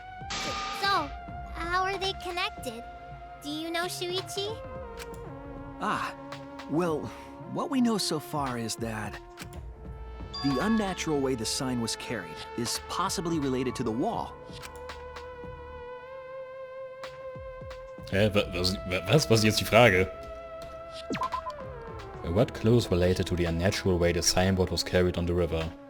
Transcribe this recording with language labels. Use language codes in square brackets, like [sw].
[en] So, how are they connected? Do you know, Shuichi? Ah, well, what we know so far is that the unnatural way the sign was carried is possibly related to the wall. [de] Hä, was ist jetzt die Frage? [en] What clues related to the unnatural way the signboard was carried on the river?